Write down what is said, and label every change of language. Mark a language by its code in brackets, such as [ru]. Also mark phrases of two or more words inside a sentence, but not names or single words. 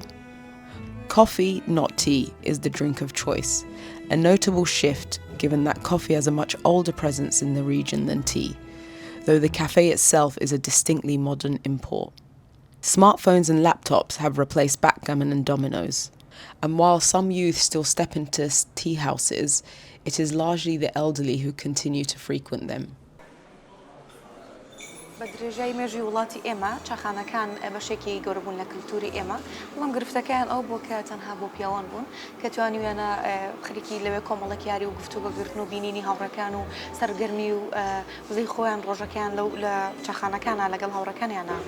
[en] Coffee, not tea, is the drink of choice, a notable shift given that coffee has a much older presence in the region than tea, though the cafe itself is a distinctly modern import. Smartphones and laptops have replaced backgammon and dominoes, and while some youth still step into tea houses, it is largely the elderly who continue to frequent them. [ckb] بدرجەی مێژوی وڵاتی ئێمە چاخانەکان بەشێکی گەورە بوون لە کللتوری ئێمە بەڵام گرفتەکەیان ئەو بۆ کە تەنها بۆ پیاوان بوون کە توانیویانە خەریکی لەوێ کۆمەڵێک یاری و گفتوگۆگرتن و بینینی هاوڕەکان و سەرگەرمی و وزەی خۆیان ڕۆژەکەیان لە چاخانەکانە لەگەڵ هاوڕەکانیانە